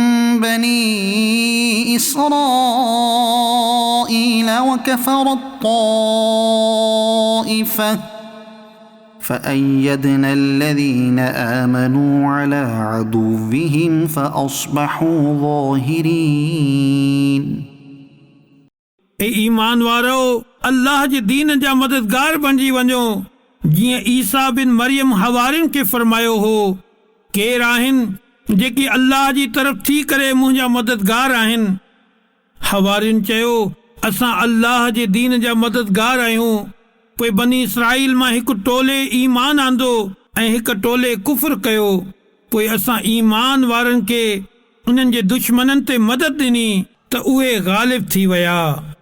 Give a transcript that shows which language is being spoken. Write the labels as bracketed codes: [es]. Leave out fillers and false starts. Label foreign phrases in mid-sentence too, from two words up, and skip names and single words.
[ar] بني إسرائيل وكفرت طائفة فأيدنا الذين آمنوا على عدوهم فأصبحوا ظاهرين [sd] ए ईमान वारो अल्लाह जे दीन जा मददगार बणिजी वञो जीअं ईसा बिन मरियम हवारियुनि खे फरमायो हो केर आहिनि जेकी अल्लाह जी तरफ़ थी करे मुंहिंजा मददगार आहिनि हवारियुनि चयो असां अल्लाह जे दीन जा मददगार आहियूं पोइ बनी इसराईल मां हिकु टोले ईमान आंदो ऐं हिकु टोले कुफ्र कयो पोइ असां ईमान वारनि खे उन्हनि जे दुश्मननि ते मदद ॾिनी त उहे ग़ालिब थी विया